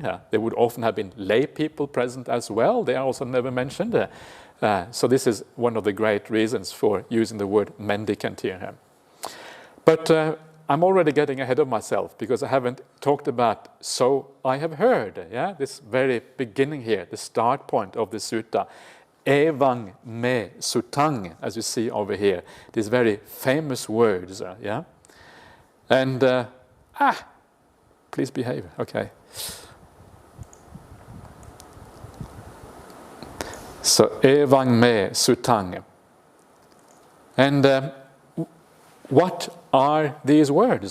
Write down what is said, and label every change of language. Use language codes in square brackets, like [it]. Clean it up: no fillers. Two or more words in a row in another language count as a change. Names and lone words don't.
[en] There would often have been lay people present as well. They are also never mentioned. So this is one of the great reasons for using the word mendicant here. But I'm already getting ahead of myself because I haven't talked about so I have heard. Yeah, this very beginning here, the start point of the sutta. [pi] Evang me sutang, [en] as you see over here. These very famous words. Yeah, and please behave. Okay. So [pi] evang me sutang. [en] And what are these words?